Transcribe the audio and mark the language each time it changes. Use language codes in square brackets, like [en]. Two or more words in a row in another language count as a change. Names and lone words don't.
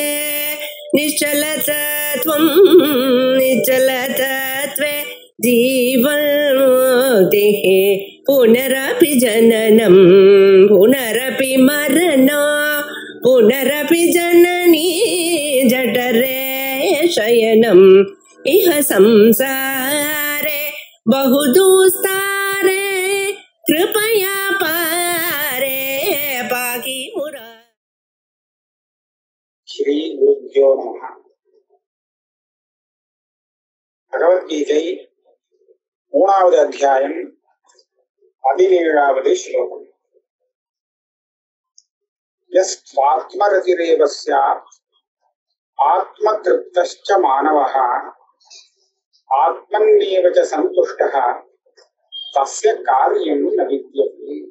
[sa] निश्चलतत्वं निश्चलतत्वे जीवन्मुक्तिः पुनरपि जननं पुनरपि मरणं पुनरपि जननी जठरे शयनम् इह संसारे बहुदुस्तारे कृपया पारे पाहि मुरा। श्री गुरुभ्यो नमः। [ta] भगवद्गीதை 3வது அத்தியாயம் 17வது ஸ்லோகம். [sa] यस्त्वात्मरतिरेव स्यात् आत्मतृप्तश्च मानवः आत्मन्येव च सन्तुष्टः तस्य कार्यं न विद्यते.